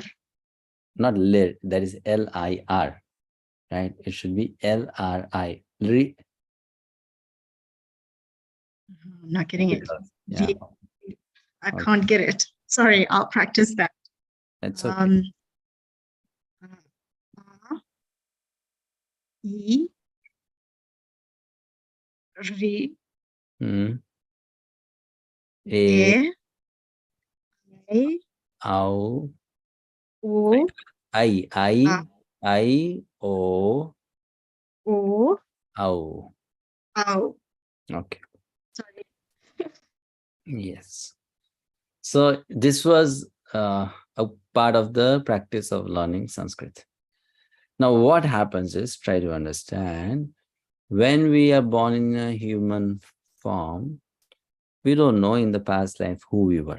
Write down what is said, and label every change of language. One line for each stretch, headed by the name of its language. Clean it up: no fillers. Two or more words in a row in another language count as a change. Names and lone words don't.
English: Not lir. That is L-I-R. Right? It should be L-R-I. Ri. I'm not getting it. Yeah. I can't get it. Sorry, I'll practice that. That's okay.
Sanskrit: A, E, Ri, A, I, Au, O, I, O, O, Au. Au.
English: Okay. Sorry. Yes. So this was a part of the practice of learning Sanskrit. Now what happens is, try to understand, when we are born in a human form, we don't know in the past life who we were.